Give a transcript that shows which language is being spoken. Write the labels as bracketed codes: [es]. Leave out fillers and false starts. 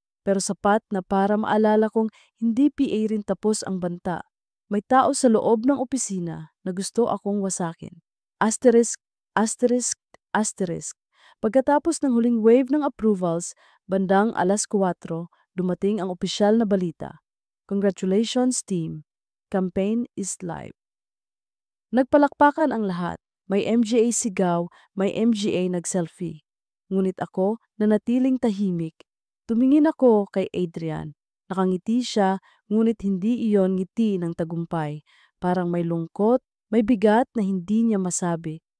[tl] Pero sapat na para maalala kong hindi PA rin tapos ang banta. May tao sa loob ng opisina na gusto akong wasakin. [en] Asterisk, asterisk, asterisk. [tl] Pagkatapos ng huling wave ng approvals, bandang 4:00, dumating ang opisyal na balita. [en] Congratulations team, campaign is live. [tl] Nagpalakpakan ang lahat. May MGA sigaw, may MGA nag-selfie. Ngunit ako, nanatiling tahimik. Tumingin ako kay Adrian. Nakangiti siya, ngunit hindi iyon ngiti ng tagumpay. Parang may lungkot, may bigat na hindi niya masabi.